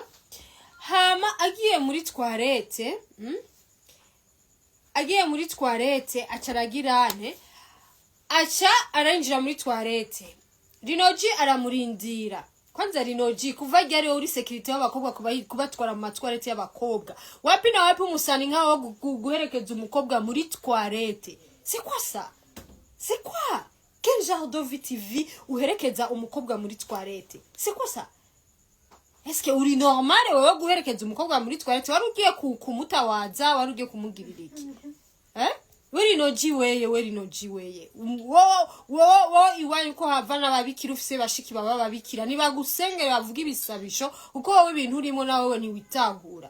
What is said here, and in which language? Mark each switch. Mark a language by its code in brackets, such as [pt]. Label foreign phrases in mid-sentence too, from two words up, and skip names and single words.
[rn] Hama agiye muri toilette acaragirane acha aranjira muri toilette. Rinoji aramurindira. Kwanza Rinoji kuva ryari uri security y'abakobwa kubatwara mu toilette y'abakobwa. [sw] Wapi na wapi [rn] umusani nkaho guherekeza umukobwa muri toilette. [fr] C'est quoi ça? C'est quoi? Quel genre de vie TV [rn] uherekeza umukobwa muri toilette? [fr] C'est quoi ça? Est-ce que [rn] uri normal wewe guherekeza umukobwa muri toilette wari ugiye kumutawaza wari ugiye kumugirira iki? Rinoji weye wo iwanyu ko havana babikira ufise bashiki baba babikira nibagusengera bavuga ibisabisho uko wowe ibintu urimo nawe ntiwitahura.